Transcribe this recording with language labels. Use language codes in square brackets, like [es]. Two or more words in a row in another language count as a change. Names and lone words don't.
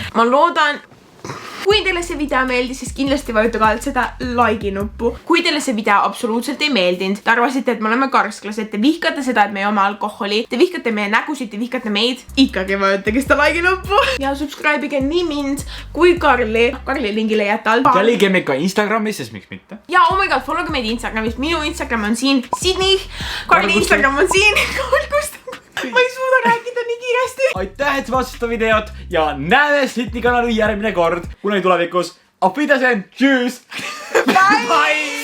[et] Ma loodan, kui teile see video meeldis, siis kindlasti vajutage alt seda like'i nuppu. Kui teile see video absoluutselt ei meeldinud, te arvasite, et me oleme karsklased, te vihkate seda, et me joome alkoholi, te vihkate meie nägusid, te vihkate meid, ikkagi vajutage seda like'i nuppu. Ja subscribe'ige nii mind kui Karli. Karli lingi leiate alt. Jälgige meid ka Instagramis, sest miks mitte. [en] Ja oh my god, [et] followge meid Instagramis. Minu Instagram on siin Sydney. Karli Instagram on siin. Ma ei suuda rääkida nii kiiresti. Aitäh, et vaatasid videot ja näeme Sydney kanali järgmine kord, kunagi tulevikus. [de] Auf Wiedersehen, tschüss. [en] Bye.